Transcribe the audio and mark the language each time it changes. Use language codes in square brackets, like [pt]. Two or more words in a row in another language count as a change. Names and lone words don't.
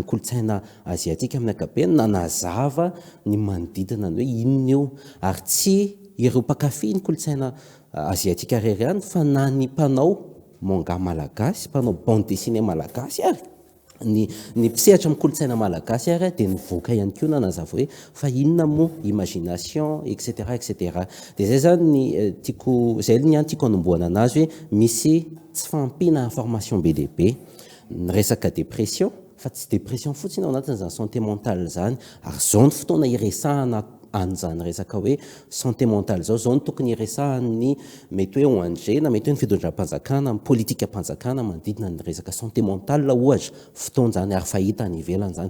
[mg] kolotsaina aziatika amin'ny ankapobeny na nazava ny manodidina ny hoe inona io, ary tsy ireo mpankafy ny kolotsaina aziatika rery ihany fa na ny mpanao manga malagasy, mpanao [fr] bande dessinée [mg] malagasy ary ny mpisehatra amin'ny kolotsaina malagasy ary dia nivoaka ihany koa na nazava hoe fa inona moa imagination etc etc. Dia izay zany izay ny tiako hanombohana anazy hoe misy tsy fahampiana information be dia be. Ny resaka dépression fa tsy dépression fotsiny ao anatin'izany [fr] santé mentale [mg] zany, ary izao ny fotoana iresahana an'izany resaka hoe [fr] santé mentale [mg] zao ny tokony iresahan'ny mety hoe ONG na mety hoe ny fitondram-panjakana, ny politika-panjakana manodidina ny resaka [fr] santé mentale [mg] ohatra fotoana zany ary fahita any ivelany zany.